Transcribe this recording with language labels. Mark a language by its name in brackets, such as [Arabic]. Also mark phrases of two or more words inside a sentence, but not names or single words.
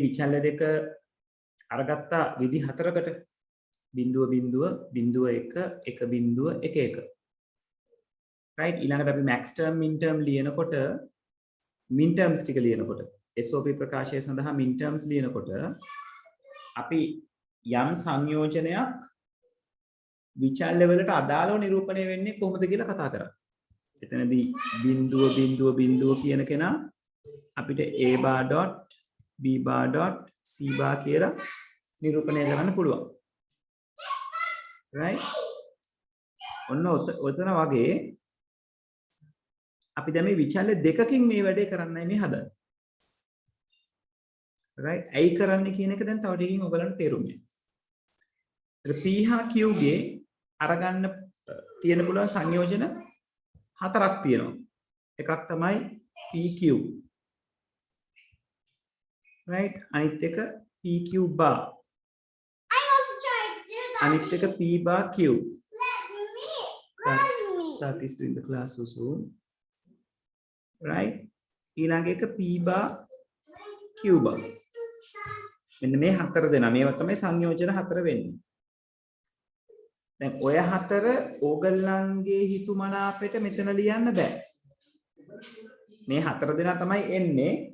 [Sinhala] විචල්්‍ය දෙක අරගත්ත විදි හතරකට බිඳුව බිඳුව බිඳුව 1 1 බිඳුව 1 1 right ඊළඟට අපි [English] max term min term [Sinhala] ලියනකොට [English] min terms [Sinhala] ටික ලියනකොට SOP ප්‍රකාශය සඳහා [English] min terms [Sinhala] ලියනකොට අපි යම් සංයෝජනයක් විචල්්‍ය වලට අදාළව නිරූපණය වෙන්නේ කොහොමද කියලා කතා කරා. එතනදී බිඳුව බිඳුව බිඳුව කියන කෙනා අපිට [English] a bar dot b bar dot c bar [Sinhala] කියලා නිරූපණය කරන්න පුළුවන්. right ඔන්න ඔතන වගේ අපි දැන් මේ විචල්්‍ය දෙකකින් මේ වැඩේ කරන්නයි මේ හදන්නේ. right ඇයි කරන්නේ කියන එක දැන් තව ටිකකින් ඔයගලන්ට තේරුම් ගන්න. p හා q ගේ අරගන්න තියෙන පුළුවන් සංයෝජන හතරක් තියෙනවා. එකක් තමයි pq right අනිත් එක [English] pq bar I want to try to do that. [Sinhala] අනිත් එක [English] p bar q. Let me. that is in the class also right [Sinhala] ඊළඟ එක [English] p bar q bar [Sinhala] මෙන්න මේ හතර දෙනා මේවා තමයි සංයෝජන හතර වෙන්නේ. දැන් ඔය හතර ඕගල්ලන්ගේ හිතුමනාපෙට මෙතන ලියන්න බෑ. මේ හතර දෙනා තමයි එන්නේ.